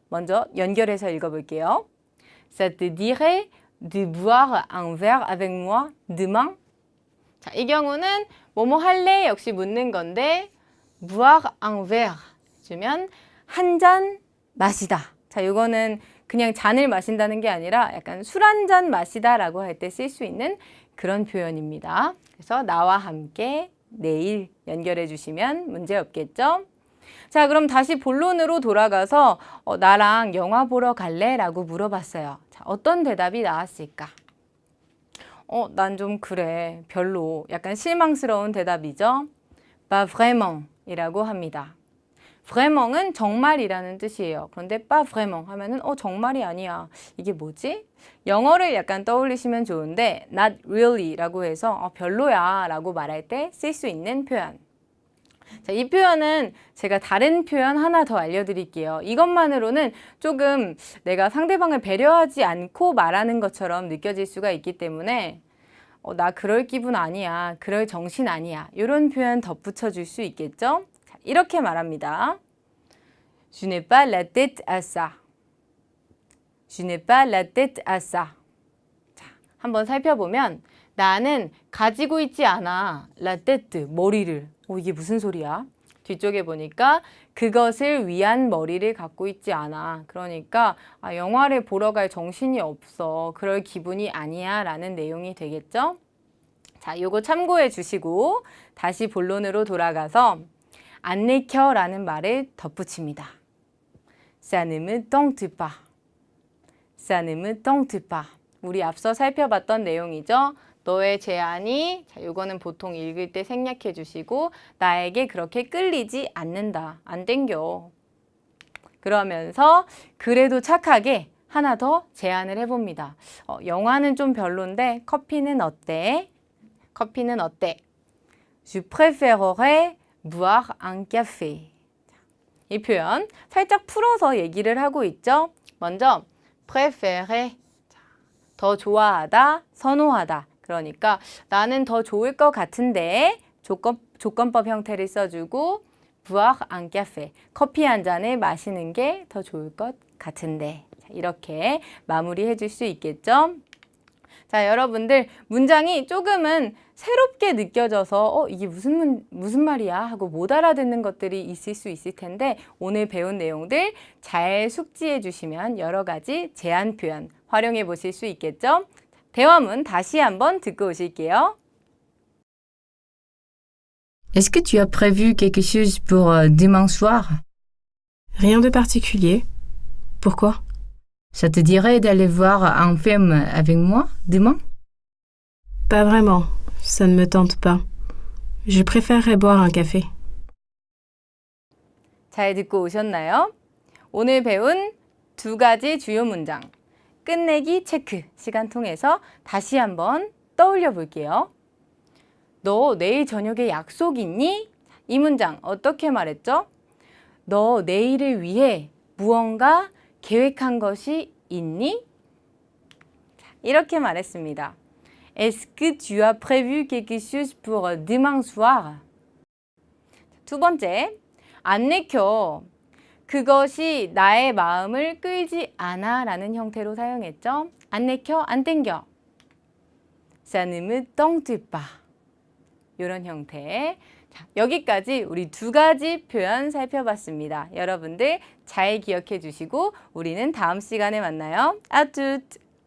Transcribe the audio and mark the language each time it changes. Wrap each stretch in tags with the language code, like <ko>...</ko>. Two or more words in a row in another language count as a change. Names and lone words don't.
<ko>먼저 연결해서 읽어볼게요.</ko> <fr>Ça te dirait de boire un verre avec moi demain?</fr> <ko>자, 이 경우는 뭐뭐 할래? 역시 묻는 건데</ko> <fr>boire un verre</fr> <ko>주면 한 잔 마시다. 자, 이거는 그냥 잔을 마신다는 게 아니라 약간 술 한 잔 마시다라고 할 때 쓸 수 있는 그런 표현입니다. 그래서 나와 함께 내일 연결해 주시면 문제 없겠죠? 자, 그럼 다시 본론으로 돌아가서 나랑 영화 보러 갈래? 라고 물어봤어요. 자, 어떤 대답이 나왔을까? 난 좀 그래. 별로. 약간 실망스러운 대답이죠?</ko> <fr>Pas vraiment</fr> <ko>이라고 합니다. Vrement은 정말이라는 뜻이에요. 그런데</ko> <fr>pas vraiment</fr> <ko>하면은 정말이 아니야. 이게 뭐지? 영어를 약간 떠올리시면 좋은데</ko> <en>not really</en> <ko>라고 해서 별로야 라고 말할 때 쓸 수 있는 표현. 자, 이 표현은 제가 다른 표현 하나 더 알려드릴게요. 이것만으로는 조금 내가 상대방을 배려하지 않고 말하는 것처럼 느껴질 수가 있기 때문에 나 그럴 기분 아니야. 그럴 정신 아니야. 이런 표현 덧붙여 줄 수 있겠죠? 자, 이렇게 말합니다.</ko> <fr>Je n'ai pas la tête à ça. Je n'ai pas la tête à ça.</fr> <ko>자, 한번 살펴보면 나는 가지고 있지 않아.</ko> <fr>La tête,</fr> <ko>머리를. 이게 무슨 소리야? 뒤쪽에 보니까 그것을 위한 머리를 갖고 있지 않아. 그러니까 영화를 보러 갈 정신이 없어. 그럴 기분이 아니야 라는 내용이 되겠죠? 자, 요거 참고해 주시고 다시 본론으로 돌아가서 안 내켜 라는 말을 덧붙입니다.</ko> <fr>Ça ne me tente pas. Ça ne me tente pas.</fr> <ko>우리 앞서 살펴봤던 내용이죠. 너의 제안이, 자, 요거는 보통 읽을 때 생략해 주시고 나에게 그렇게 끌리지 않는다. 안 땡겨. 그러면서 그래도 착하게 하나 더 제안을 해봅니다. 영화는 좀 별론데 커피는 어때? 커피는 어때?</ko> <fr>Je préférerais boire un café.</fr> <ko>이 표현 살짝 풀어서 얘기를 하고 있죠. 먼저 préférer, 더 좋아하다, 선호하다. 그러니까 나는 더 좋을 것 같은데 조건법 형태를 써주고</ko> <fr>boire un café,</fr> <ko>커피 한 잔을 마시는 게 더 좋을 것 같은데. 자, 이렇게 마무리해 줄 수 있겠죠. 자, 여러분들 문장이 조금은 새롭게 느껴져서 이게 무슨 말이야 하고 못 알아듣는 것들이 있을 수 있을 텐데 오늘 배운 내용들 잘 숙지해 주시면 여러 가지 제안 표현 활용해 보실 수 있겠죠. 대화문 다시 한번 듣고 오실게요.</ko> <fr>Est-ce que tu as prévu quelque chose pour demain soir? Rien de particulier. Pourquoi? Ça te dirait d'aller voir un film avec moi demain? Pas vraiment. Ça ne me tente pas. Je préférerais boire un café.</fr> <ko>잘 듣고 오셨나요? 오늘 배운 두 가지 주요 문장. 끝내기 체크 시간 통해서 다시 한번 떠올려 볼게요. 너 내일 저녁에 약속 있니? 이 문장 어떻게 말했죠? 너 내일을 위해 무언가 계획한 것이 있니? 이렇게 말했습니다.</ko> <fr>Est-ce que tu as prévu quelque chose pour demain soir?</fr> <ko>두 번째, 안 내켜. 그것이 나의 마음을 끌지 않아 라는 형태로 사용했죠. 안 내켜, 안 땡겨.</ko> <fr>Ça ne me tente pas.</fr> <ko>이런 형태. 자, 여기까지 우리 두 가지 표현 살펴봤습니다. 여러분들 잘 기억해 주시고 우리는 다음 시간에 만나요.</ko> <fr>À toutes!</fr>